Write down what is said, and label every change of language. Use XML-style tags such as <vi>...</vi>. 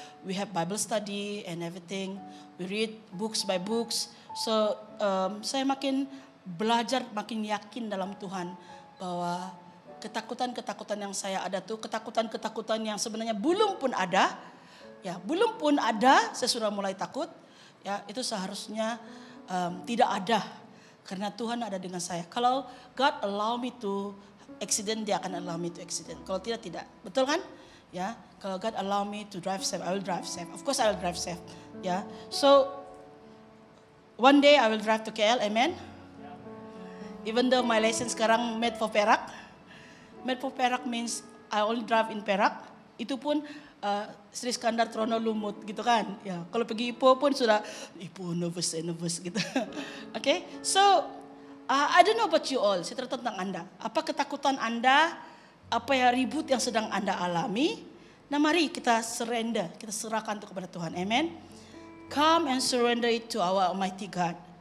<en>We have Bible study and everything. We read books by books.</en> <ms>So saya makin belajar, makin yakin dalam Tuhan bahwa ketakutan-ketakutan yang saya ada tuh ketakutan-ketakutan yang sebenarnya belum pun ada. Ya, belum pun ada, saya sudah mulai takut. Ya, itu seharusnya tidak ada. Karena Tuhan ada dengan saya. Kalau</ms> <en>God allow me to accident,</en> <ms>dia akan</ms> <en>allow me to accident.</en> <ms>Kalau tidak. Betul kan?</ms> <en>Ya, kalau God allow me to drive safe, I will drive safe. Of course I will drive safe. Ya. So one day I will drive to KL, amen. Even though my license</en> <ms>sekarang</ms> <en>made for Perak. Made for Perak means I only drive in Perak.</en> <ms>Itu pun Sri Skandar Trono Lumut gitu kan. Ya, kalau pergi Ipoh pun sudah Ipoh nervous gitu. Okay?</ms> <en>So I don't know about you all.</en> <ms>Saya tentang Anda. Apa ketakutan Anda? Apa ya ribut yang sedang Anda alami? Nah, mari kita surrender, kita serahkan itu kepada Tuhan. Amen.</ms> <en>Come and surrender it to our Almighty God.</en>